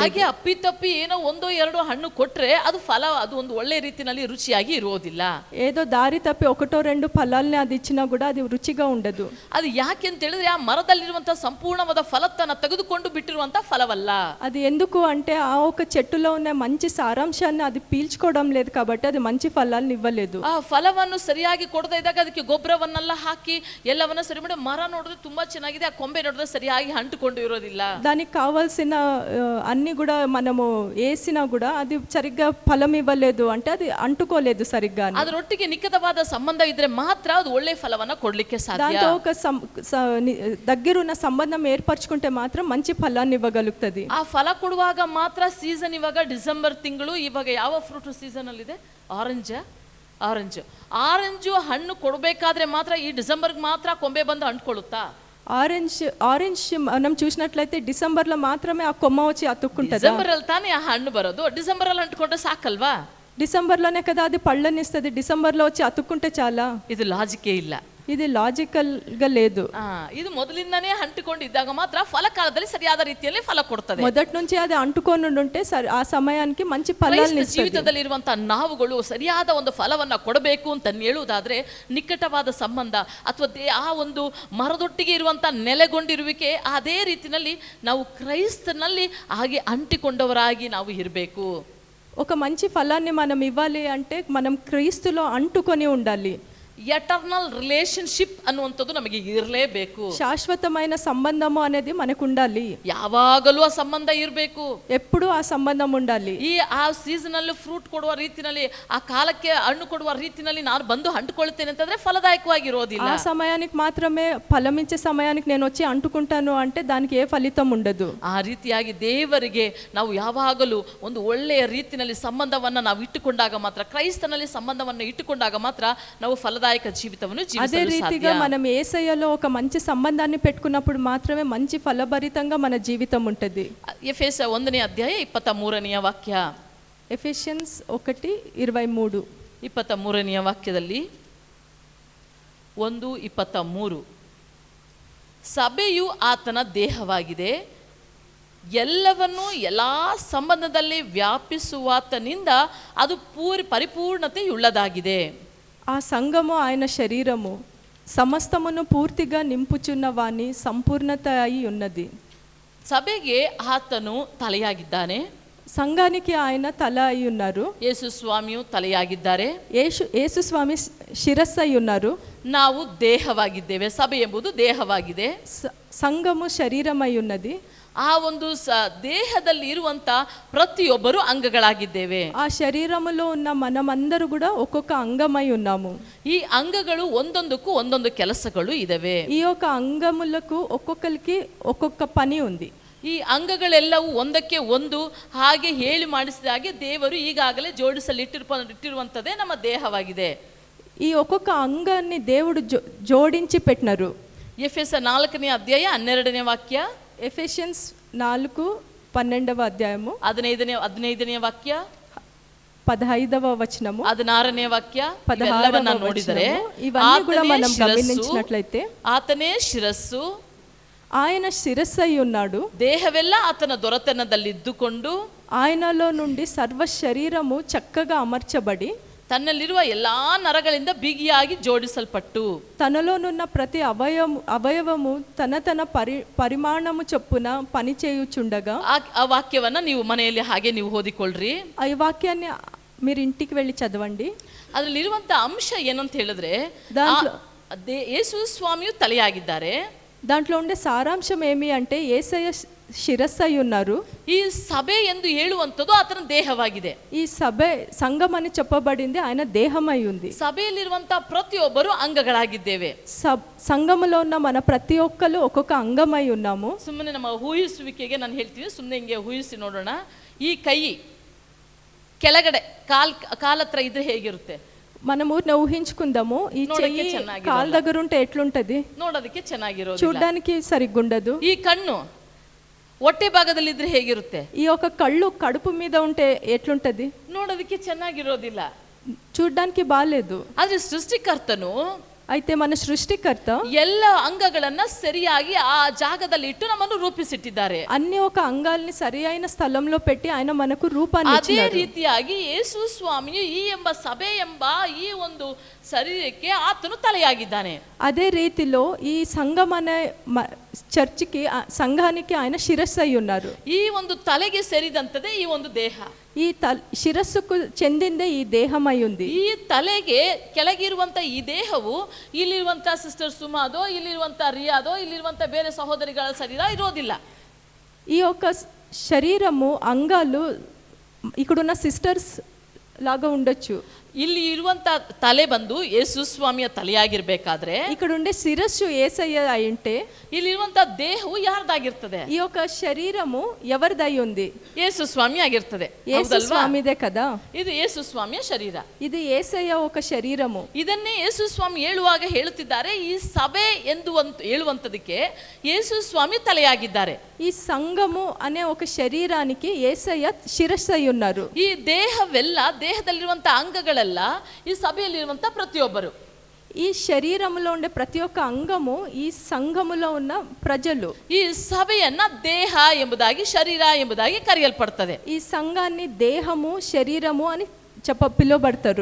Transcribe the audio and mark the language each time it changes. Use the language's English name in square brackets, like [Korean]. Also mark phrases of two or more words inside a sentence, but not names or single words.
[Kannada] ಹಾಗೆ ಅಪ್ಪಿತಪ್ಪಿ ಏನೋ ಒಂದೋ ಎರಡೋ ಹಣ್ಣು ಕೊಟ್ರೆ ಅದು ಫಲ ಅದು ಒಂದು ಒಳ್ಳೆ ರೀತಿನಲ್ಲಿ ರುಚಿಯಾಗಿ ಇರೋದಿಲ್ಲ. [Telugu] ఏదో దారి తప్పి ఒకటో రెండు ఫలాల్ని అది ఇచ్చినా కూడా అది రుచిగా ఉండదు. [Kannada] ಅದು ಯಾಕೆ ಅಂತ ಹೇಳಿದ್ರೆ ಆ ಮರದಲ್ಲಿರುವಂತಹ ಸಂಪೂರ್ಣವಾದ ಫಲತ್ತನ್ನ ತೆಗೆದುಕೊಂಡು ಬಿಟ್ಟಿರುವಂತ ಫಲವಲ್ಲ. [Telugu] అది ఎందుకు అంటే ఆ ఒక చెట్టులో ఉన్న మంచి సారాంశాన్ని అది పీల్చుకోవడం లేదు కాబట్టి అది మంచి ఫలాలను ఇవ్వలేదు. [Kannada] ಆ ಫಲವನ್ನು ಸರಿಯಾಗಿ ಕೊಡದೇ ಇದ್ದಾಗ ಅದಕ್ಕೆ ಗೊಬ್ಬರವನ್ನೆಲ್ಲ ಹಾಕಿ ಎಲ್ಲವನ್ನ ಸರಿ ಮಾಡಿ ಮರ ನೋಡಿದ್ರೆ ತುಂಬಾ ಚೆನ್ನಾಗಿದೆ, ಆ ಕೊಂಬೆ ನೋಡಿದ್ರೆ ಸರಿಯಾಗಿ ಅಂಟುಕೊಂಡು ಇರೋದಿಲ್ಲ. [Telugu] దానికి కావాల్సిన అన్ని కూడా మనము వేసినా కూడా అది సరిగ్గా ఫలం ఇవ్వలేదు అంటే అది అంటుకోలేదు సరిగ్గా. [Kannada] ಅದರೊಟ್ಟಿಗೆ ನಿಕಟವಾದ ಸಂಬಂಧ ಇದ್ರೆ ಮಾತ್ರ ಅದು ಒಳ್ಳೆ ಫಲವನ್ನ ಕೊಡ್ಲಿಕ್ಕೆ ಸಾಧ್ಯ. [Telugu] దాంతో ఒక దగ్గరున్న సంబంధం ఏర్పరచుకుంటే మాత్రం మంచి ఫలాన్ని ఇవ్వగలుగుతుంది. [Kannada] ಆ ಫಲ ಕೊಡುವಾಗ ಮಾತ್ರ ಸೀಸನ್ ಇವಾಗ ಡಿಸೆಂಬರ್ ತಿಂಗಳು, ಇವಾಗ ಯಾವ [English] fruit season [Kannada] ಅಲ್ಲಿ ಇದೆ? ಆರೆಂಜು ಹಣ್ಣು ಕೊಡಬೇಕಾದ್ರೆ ಮಾತ್ರ ಈ ಡಿಸೆಂಬರ್ಗೆ ಮಾತ್ರ ಕೊಂಬೆ ಬಂದು ಅಂಟ್ಕೊಳ್ಳುತ್ತಾ? [Telugu] ఆరెంజ్ మనం చూసినట్లయితే డిసెంబర్లో మాత్రమే ఆ కొమ్మ వచ్చి అతుక్కుంటుంది. [Kannada] డిసెంబర్ ಅಲ್ಲಿ ತಾನೇ ಆ ಹಣ್ಣು ಬರೋದು, ಡಿಸೆಂಬರ್ ಅಲ್ಲಿ ಅಂಟ್ಕೊಂಡ್ರೆ ಸಾಕಲ್ವಾ? [Telugu] డిసెంబర్లోనే కదా అది పళ్ళనిస్తుంది, డిసెంబర్లో వచ్చి అతుక్కుంటే చాలా. [Kannada] ಇದು ಲಾಜಿಕೇ ಇಲ್ಲ, [Telugu] ఇది లాజికల్ గా లేదు. [Kannada] ಇದು ಮೊದಲಿಂದನೇ ಅಂಟಿಕೊಂಡಿದ್ದಾಗ ಮಾತ್ರ ಫಲ ಕಾಲದಲ್ಲಿ ಸರಿಯಾದ ರೀತಿಯಲ್ಲಿ ಫಲ ಕೊಡ್ತದೆ. [Telugu] మొదటి నుంచి అది అంటుకొని ఉంటే ఆ సమయానికి మంచి ఫలాలను ఇస్తుంది. [Kannada] ಜೀವಿತದಲ್ಲಿ ಇರುವಂತಹ ನಾವುಗಳು ಸರಿಯಾದ ಒಂದು ಫಲವನ್ನ ಕೊಡಬೇಕು ಅಂತ ಹೇಳುವುದಾದ್ರೆ ನಿಕಟವಾದ ಸಂಬಂಧ ಅಥವಾ ಆ ಒಂದು ಮರದೊಟ್ಟಿಗೆ ಇರುವಂತಹ ನೆಲೆಗೊಂಡಿರುವಿಕೆ ಅದೇ ರೀತಿಯಲ್ಲಿ ನಾವು ಕ್ರೈಸ್ತನಲ್ಲಿ ಹಾಗೆ ಅಂಟಿಕೊಂಡವರಾಗಿ ನಾವು ಇರಬೇಕು. [Telugu] ఒక మంచి ఫలాన్ని మనం ఇవ్వాలి అంటే మనం క్రీస్తులో అంటుకొని ఉండాలి. [English] eternal relationship [Kannada] ಅನ್ನುವಂಥದ್ದು ನಮಗೆ ಇರಲೇಬೇಕು. [Telugu] శాశ్వతమైన సంబంధము అనేది మనకు ఉండాలి. [Kannada] ಯಾವಾಗಲೂ ಆ ಸಂಬಂಧ ಇರಬೇಕು, [Telugu] ఎప్పుడు ఆ సంబంధం ఉండాలి. [Kannada] ಆ ಸೀಸನ್ ಅಲ್ಲಿ ಫ್ರೂಟ್ ಕೊಡುವ ರೀತಿನಲ್ಲಿ, ಆ ಕಾಲಕ್ಕೆ ಹಣ್ಣು ಕೊಡುವ ರೀತಿನಲ್ಲಿ ನಾನು ಬಂದು ಅಂಟುಕೊಳ್ತೇನೆ ಅಂತಂದ್ರೆ ಫಲದಾಯಕವಾಗಿರೋದಿಲ್ಲ. [Telugu] ఆ సమయానికి మాత్రమే ఫలమిచ్చే సమయానికి నేను వచ్చి అంటుకుంటాను అంటే దానికి ఏ ఫలితం ఉండదు. [Kannada] ಆ ರೀತಿಯಾಗಿ ದೇವರಿಗೆ ನಾವು ಯಾವಾಗಲೂ ಒಂದು ಒಳ್ಳೆಯ ರೀತಿಯಲ್ಲಿ ಸಂಬಂಧವನ್ನ ನಾವು ಇಟ್ಟುಕೊಂಡಾಗ ಮಾತ್ರ, ಕ್ರೈಸ್ತನಲ್ಲಿ ಸಂಬಂಧವನ್ನು ಇಟ್ಟುಕೊಂಡಾಗ ಮಾತ್ರ ನಾವು ಫಲದಾಯಕ జీవితವನ್ನು [Telugu] అదే రీతిగా మనం యేసయ్యలో ఒక మంచి సంబంధాన్ని పెట్టుకున్నప్పుడు మాత్రమే మంచి ఫలభరితంగా మన జీవితం ఉంటుంది. [Kannada] ಎಫೆಸ 1ನೇ ಅಧ್ಯಾಯ 23ನೇ ವಾಕ್ಯ. ಎಫೆಷಿಯನ್ಸ್ 1:23. 23ನೇ ವಾಕ್ಯದಲ್ಲಿ 1:23 ಸಭೆಯು ಆತನ ದೇಹವಾಗಿದೆ, ಎಲ್ಲವನ್ನೂ ಎಲ್ಲ ಸಂಬಂಧದಲ್ಲಿ ವ್ಯಾಪಿಸುವಾತನಿಂದ ಅದು ಪರಿಪೂರ್ಣತೆಯುಳ್ಳದಾಗಿದೆ. [Telugu] ఆ సంఘము ఆయన శరీరము, సమస్తమును పూర్తిగా నింపుచున్న వాని సంపూర్ణత అయి ఉన్నది. [Kannada] ಸಭೆಗೆ ಆತನು ತಲೆಯಾಗಿದ್ದಾನೆ, [Telugu] సంఘానికి ఆయన తల అయి ఉన్నారు. [Kannada] ಯೇಸು ಸ್ವಾಮಿಯು ತಲೆಯಾಗಿದ್ದಾರೆ, [Telugu] యేసు స్వామి శిరస్సు అయి ఉన్నారు. [Kannada] ನಾವು ದೇಹವಾಗಿದ್ದೇವೆ. ಸಭೆ ಎಂಬುದು ದೇಹವಾಗಿದೆ. [Telugu] సంఘము శరీరమై ఉన్నది. [Kannada] ಆ ಒಂದು ದೇಹದಲ್ಲಿ ಇರುವಂತ ಪ್ರತಿಯೊಬ್ಬರು ಅಂಗಗಳಾಗಿದ್ದೇವೆ. [Telugu] ఆ శరీరములో ఉన్న మనమందరూ కూడా ఒక్కొక్క అంగమై ఉన్నాము. [Kannada] ಈ ಅಂಗಗಳು ಒಂದೊಂದಕ್ಕೂ ಒಂದೊಂದು ಕೆಲಸಗಳು ಇದಾವೆ. [Telugu] ఈ యొక్క అంగములకు ఒక్కొక్కరికి ఒక్కొక్క పని ఉంది. [Kannada] ಈ ಅಂಗಗಳೆಲ್ಲವೂ ಒಂದಕ್ಕೆ ಒಂದು ಹಾಗೆ ಹೇಳಿ ಮಾಡಿಸಿದ ಹಾಗೆ ದೇವರು ಈಗಾಗಲೇ ಜೋಡಿಸಲಿಟ್ಟಿರುವಂಥದ್ದೇ ನಮ್ಮ ದೇಹವಾಗಿದೆ. [Telugu] ఈ ఒక్కొక్క అంగాన్ని దేవుడు జోడించి పెట్టినారు. [Kannada] ಎಫೆಸ 4ನೇ ಅಧ್ಯಾಯ 12ನೇ ವಾಕ್ಯ, [Telugu] ఎఫెషియన్స్ 4:12 అధ్యాయము [Kannada] 15ನೇ ವಾಕ್ಯ, [Telugu] 15వ వచనము, [Kannada] 16ನೇ ವಾಕ್ಯ, [Telugu] 16వ [Kannada] ನೋಡಿದರೆ [Telugu] ఇవన్నీ కూడా మనం గమనించినట్లయితే [Kannada] ಆತನೇ ಶಿರಸ್ಸು, [Telugu] ఆయన శిరస్సై ఉన్నాడు. [Kannada] ದೇಹವೆಲ್ಲ ಆತನ ದೊರೆತನದಲ್ಲಿದ್ದುಕೊಂಡು [Telugu] ఆయనలో నుండి సర్వ శరీరము చక్కగా అమర్చబడి [Kannada] ತನ್ನಲ್ಲಿರುವ ಎಲ್ಲಾ ನರಗಳಿಂದ ಬಿಗಿಯಾಗಿ ಜೋಡಿಸಲ್ಪಟ್ಟು [Telugu] తనలోనున్న ప్రతి అవయవము తన పరిమాణము చొప్పున పని చేయుచుండగా. [Kannada] ಆ ವಾಕ್ಯವನ್ನ ನೀವು ಮನೆಯಲ್ಲಿ ಹಾಗೆ ನೀವು ಓದಿಕೊಳ್ಳ್ರಿ. [Telugu] ఈ వాక్యాన్ని మీరు ఇంటికి వెళ్ళి చదవండి. [Kannada] ಅದರಲ್ಲಿರುವಂತ ಅಂಶ ಏನಂತ ಹೇಳಿದ್ರೆ, ಯೇಸು ಸ್ವಾಮಿಯು ತಲೆಯಾಗಿದ್ದಾರೆ. [Telugu] దాంట్లో ఉండే సారాంశం ఏమి అంటే యేసయ్య శిరస్సై ఉన్నారు. [Kannada] ಈ ಸಭೆ ಎಂದು ಹೇಳುವಂಥದ್ದು ಆತನ ದೇಹವಾಗಿದೆ. [Telugu] ఈ సభೆ సంఘం అని చెప్పబడింది ఆయన దేహమై ఉంది. [Kannada] ಸಭೆಯಲ್ಲಿರುವಂತಹ ಪ್ರತಿಯೊಬ್ಬರು ಅಂಗಗಳಾಗಿದ್ದೇವೆ. [Telugu] సంఘములో ఉన్న మన ప్రతి ఒక్కరు ఒక్కొక్క అంగమై ఉన్నాము. [Kannada] ಸುಮ್ಮನೆ ನಮ್ಮ ಊಹಿಸುವಿಕೆಗೆ ನಾನು ಹೇಳ್ತೀನಿ, ಸುಮ್ಮನೆ ಹಿಂಗೆ ಊಹಿಸಿ ನೋಡೋಣ. ಈ ಕೈ ಕೆಳಗಡೆ ಕಾಲತ್ರ ಇದ್ರೆ ಹೇಗಿರುತ್ತೆ? [Telugu] మనము ఊహించుకుందాము, ఈ చెయ్యి కాళ్ళ దగ్గర ఉంటే ఎట్లుంటది? [Kannada] ನೋಡೋದಕ್ಕೆ ಚೆನ್ನಾಗಿರೋದು, [Telugu] చూడడానికి సరిగ్గుండదు. [Kannada] ಈ ಕಣ್ಣು ಹೊಟ್ಟೆ ಭಾಗದಲ್ಲಿ ಇದ್ರೆ ಹೇಗಿರುತ್ತೆ? [Telugu] ఈ యొక్క కళ్ళు కడుపు మీద ఉంటే ఎట్లుంటది? [Kannada] ನೋಡೋದಕ್ಕೆ ಚೆನ್ನಾಗಿರೋದಿಲ್ಲ, [Telugu] చూడడానికి బాలేదు. [Kannada] ಆದ್ರೆ ಸೃಷ್ಟಿಕರ್ತನು, [Telugu] అయితే మన సృష్టికర్త [Kannada] ಎಲ್ಲ ಅಂಗಗಳನ್ನ ಸರಿಯಾಗಿ ಆ ಜಾಗದಲ್ಲಿ ಇಟ್ಟು ನಮ್ಮನ್ನು ರೂಪಿಸಿಟ್ಟಿದ್ದಾರೆ. [Telugu] అన్ని ఒక అంగాల్ని సరి అయిన స్థలంలో పెట్టి ఆయన మనకు రూపాన్ని [Kannada] ಅದೇ [Telugu] ఇచ్చినారు. [Kannada] ರೀತಿಯಾಗಿ ಯೇಸು ಸ್ವಾಮಿಯು ಈ ಎಂಬ ಸಭೆ ಎಂಬ ಈ ಒಂದು ಶರೀರಕ್ಕೆ ಆತನು ತಲೆಯಾಗಿದ್ದಾನೆ. [Telugu] అదే రీతిలో ఈ సంఘం అనే చర్చికి సంఘానికి ఆయన శిరస్సు అయి ఉన్నారు. [Kannada] ಈ ಒಂದು ತಲೆಗೆ ಸೇರಿದಂತದೇ ಈ ಒಂದು ದೇಹ. [Telugu] ఈ శిరస్సుకు చెందిందే ఈ దేహమై ఉంది. [Kannada] ಈ ತಲೆಗೆ ಕೆಳಗಿರುವಂತ ಈ ದೇಹವು ಇಲ್ಲಿರುವಂತ ಸಿಸ್ಟರ್ ಸುಮಾದೋ, ಇಲ್ಲಿರುವಂತ ರಿಯಾದೋ, ಇಲ್ಲಿರುವಂತ ಬೇರೆ ಸಹೋದರಿಗಳ ಶರೀರ ಇರೋದಿಲ್ಲ. [Telugu] ఈ యొక్క శరీరము అంగాలు ఇక్కడున్న సిస్టర్స్ లాగా ఉండొచ్చు. [Kannada] ಇಲ್ಲಿ ಇರುವಂತ ತಲೆ ಬಂದು ಯೇಸು ಸ್ವಾಮಿಯ ತಲೆಯಾಗಿರ್ಬೇಕಾದ್ರೆ, [Telugu] ఇక్కడ ఉండే శిరస్సు యేసయ్య అయింటే [Kannada] ಇಲ್ಲಿರುವಂತ ದೇಹವು ಯಾರ್ದಾಗಿರ್ತದೆ? [Telugu] ఈ యొక్క శరీరము ఎవరిదై ఉంది? [Kannada] ಯೇಸು ಸ್ವಾಮಿ ಆಗಿರ್ತದೆ. [Telugu] యేసు స్వామిదే కదా. [Kannada] ಇದು ಯೇಸು ಸ್ವಾಮಿಯ ಶರೀರ. [Telugu] ఇది యేసయ్య ఒక శరీరము. [Kannada] ಇದನ್ನೇ ಯೇಸು ಸ್ವಾಮಿ ಹೇಳುವಾಗ ಹೇಳುತ್ತಿದ್ದಾರೆ, ಈ ಸಭೆ ಎಂದು ಹೇಳುವಂತದಕ್ಕೆ ಯೇಸು ಸ್ವಾಮಿ ತಲೆಯಾಗಿದ್ದಾರೆ. [Telugu] ఈ సంఘము అనే ఒక శరీరానికి యేసయ్య శిరస్సు అయి ఉన్నారు. [Kannada] ಈ ದೇಹವೆಲ್ಲ, ದೇಹದಲ್ಲಿರುವಂತ ಅಂಗಗಳೆಲ್ಲ ಈ ಸಭೆಯಲ್ಲಿರುವಂತ ಪ್ರತಿಯೊಬ್ಬರು. [Telugu] ఈ శరీరములో ఉండే ప్రతి ఒక్క అంగము ఈ సంఘములో ఉన్న ప్రజలు. [Kannada] ಈ ಸಭೆಯನ್ನ ದೇಹ ಎಂಬುದಾಗಿ, ಶರೀರ ಎಂಬುದಾಗಿ ಕರೆಯಲ್ಪಡ್ತದೆ. [Telugu] ఈ సంఘాన్ని దేహము శరీరము అని పిలువబడతారు.